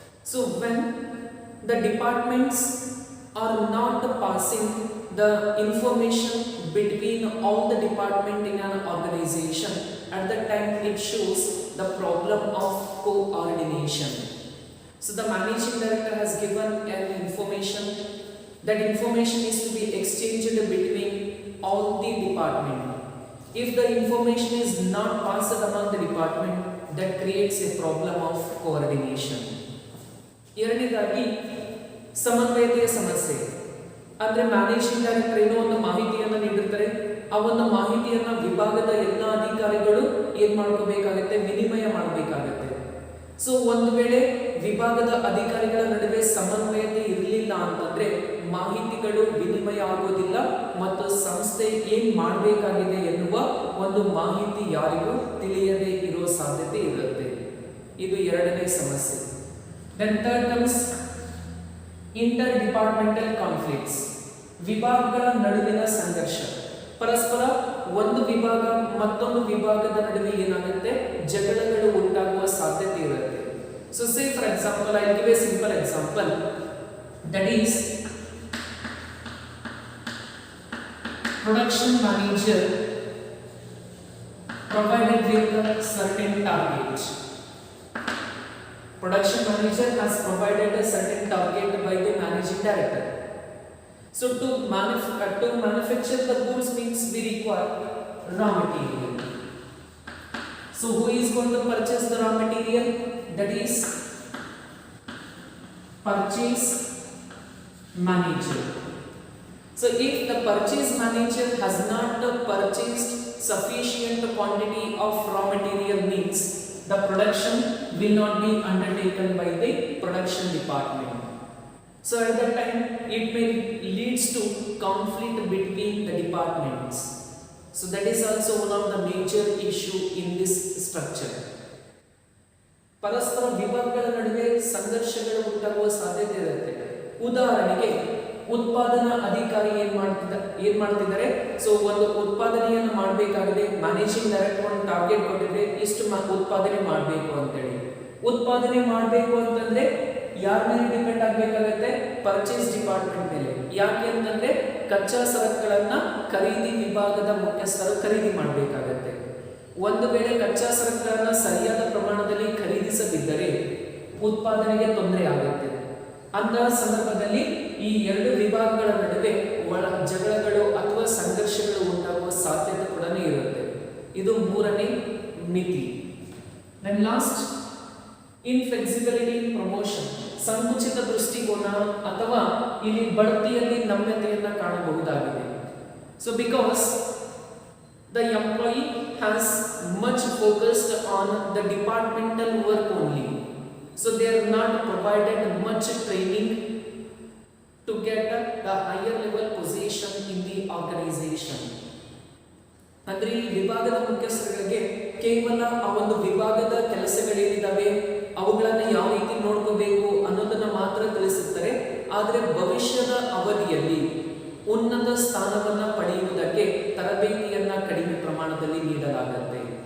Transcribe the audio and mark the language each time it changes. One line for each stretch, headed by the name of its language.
English: So when the departments are not passing the information between all the department in an organization, at that time it shows the problem of coordination. So the managing director has given an information, that information is to be exchanged between all the department. If the information is not passed among the department, that creates a problem of coordination.
Kannada: ಎರಡನೇದಾಗಿ ಸಮನ್ವಯತೆಯ ಸಮಸ್ಯೆ ಅಂದ್ರೆ managing director ಏನೋ ಒಂದು ಮಾಹಿತಿಯನ್ನು ನೀಡಿರ್ತಾರೆ, ಆ ಒಂದು ಮಾಹಿತಿಯನ್ನ ವಿಭಾಗದ ಎಲ್ಲ ಅಧಿಕಾರಿಗಳು ಏನ್ ಮಾಡ್ಕೋಬೇಕಾಗುತ್ತೆ, ವಿನಿಮಯ ಮಾಡಬೇಕಾಗುತ್ತೆ. ಸೊ ಒಂದು ವೇಳೆ ವಿಭಾಗದ ಅಧಿಕಾರಿಗಳ ನಡುವೆ ಸಮನ್ವಯತೆ ಇರಲಿಲ್ಲ ಅಂತಂದ್ರೆ ಮಾಹಿತಿಗಳು ವಿನಿಮಯ ಆಗೋದಿಲ್ಲ ಮತ್ತು ಸಂಸ್ಥೆ ಏನ್ ಮಾಡಬೇಕಾಗಿದೆ ಎನ್ನುವ ಒಂದು ಮಾಹಿತಿ ಯಾರಿಗೂ ತಿಳಿಯದೇ ಇರೋ ಸಾಧ್ಯತೆ ಇರುತ್ತೆ. ಇದು ಎರಡನೇ ಸಮಸ್ಯೆ.
English: then third comes interdepartmental conflicts,
Kannada: ವಿಭಾಗಗಳ ನಡುವಿನ ಸಂಘರ್ಷ. ಪರಸ್ಪರ ಒಂದು ವಿಭಾಗ ಮತ್ತೊಂದು ವಿಭಾಗದ ನಡುವೆ ಏನಾಗುತ್ತೆ, ಜಗಳಗಳು ಉಂಟಾಗುವ ಸಾಧ್ಯತೆ ಇರುತ್ತೆ.
English: So say for example, I give a simple example, that is production manager provided with a certain target. Production manager has provided a certain target by the managing director. So to manufacture the goods means we require raw material. So who is going to purchase the raw material? That is purchase manager. So if the purchase manager has not purchased sufficient quantity of raw material means the production will not be undertaken by the production department. So at that time it may leads to conflict between the departments. So that is also one of the major issue in this structure.
Kannada: ಪರಸ್ಪರ ವಿಭಾಗಗಳ ನಡುವೆ ಸಂಘರ್ಷಗಳು ಉಂಟಾಗುವ ಸಾಧ್ಯತೆ ಇರುತ್ತೆ. ಉದಾಹರಣೆಗೆ ಉತ್ಪಾದನಾ ಅಧಿಕಾರಿ ಏನ್ ಮಾಡ್ತಿದ್ದಾರೆ, ಸೊ ಒಂದು ಉತ್ಪಾದನೆಯನ್ನು ಮಾಡಬೇಕಾಗಿದೆ, ಮ್ಯಾನೇಜಿಂಗ್ ಡೈರೆಕ್ಟರ್ ಒಂದು ಟಾರ್ಗೆಟ್ ಕೊಟ್ಟಿದ್ರೆ ಇಷ್ಟು ಉತ್ಪಾದನೆ ಮಾಡಬೇಕು ಅಂತೇಳಿ. ಉತ್ಪಾದನೆ ಮಾಡಬೇಕು ಅಂತಂದ್ರೆ ಯಾರ ಮೇಲೆ ಡಿಪೆಂಡ್ ಆಗಬೇಕಾಗುತ್ತೆ, ಪರ್ಚೇಸ್ ಡಿಪಾರ್ಟ್ಮೆಂಟ್ ಮೇಲೆ. ಯಾಕೆ ಅಂತಂದ್ರೆ ಕಚ್ಚಾ ಸರಕುಗಳನ್ನ ಖರೀದಿ ವಿಭಾಗದ ಮುಖ್ಯಸ್ಥರು ಖರೀದಿ ಮಾಡಬೇಕಾಗತ್ತೆ. ಒಂದು ವೇಳೆ ಕಚ್ಚಾ ಸರಕುಗಳನ್ನ ಸರಿಯಾದ ಪ್ರಮಾಣದಲ್ಲಿ ಖರೀದಿಸದಿದ್ದರೆ ಉತ್ಪಾದನೆಗೆ ತೊಂದರೆ ಆಗುತ್ತೆ. ಅಂತಹ ಸಂದರ್ಭದಲ್ಲಿ ಈ ಎರಡು ವಿಭಾಗಗಳ ನಡುವೆ ಒಳ ಜಗಳಗಳು ಅಥವಾ ಸಂಘರ್ಷಗಳು ಉಂಟಾಗುವ ಸಾಧ್ಯತೆ ಕೂಡ ಇರುತ್ತೆ. ಇದು ಮೂರನೇ ಮಿತಿ.
English: then last, inflexibility in promotion,
Kannada: ಸಂಕುಚಿತ ದೃಷ್ಟಿಕೋನ ಅಥವಾ ಇಲ್ಲಿ ಬಡ್ತಿಯಲ್ಲಿ ನಮ್ಯತೆಯನ್ನು ಕಾಣಬಹುದಾಗಿದೆ.
English: So because the employee has much focused on the departmental work only, so they are not provided much training to get the higher level position in the organization.
Kannada: ಅಂದ್ರೆ ಈ ವಿಭಾಗದ ಮುಖ್ಯಸ್ಥರಿಗೆ ಕೇವಲ ಆ ಒಂದು ವಿಭಾಗದ ಕೆಲಸಗಳೇನಿದಾವೆ ಅವುಗಳನ್ನು ಯಾವ ರೀತಿ ನೋಡ್ಕೋಬೇಕು ಅನ್ನೋದನ್ನ ಮಾತ್ರ ತಿಳಿಸುತ್ತಾರೆ. ಆದರೆ ಭವಿಷ್ಯದ ಅವಧಿಯಲ್ಲಿ ಉನ್ನತ ಸ್ಥಾನವನ್ನು ಪಡೆಯುವುದಕ್ಕೆ ತರಬೇತಿಯನ್ನ ಕಡಿಮೆ ಪ್ರಮಾಣದಲ್ಲಿ ನೀಡಲಾಗುತ್ತೆ.